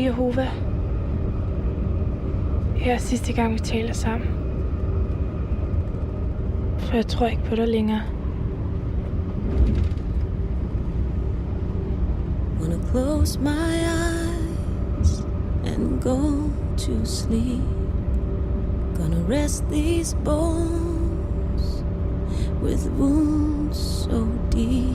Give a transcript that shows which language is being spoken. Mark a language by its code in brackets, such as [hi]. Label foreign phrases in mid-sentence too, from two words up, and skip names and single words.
[da] Jehova, her er sidste gang, vi taler sammen. For jeg tror ikke på dig længere. [en] Wanna close my eyes and go to sleep. Gonna rest these bones with wounds so deep.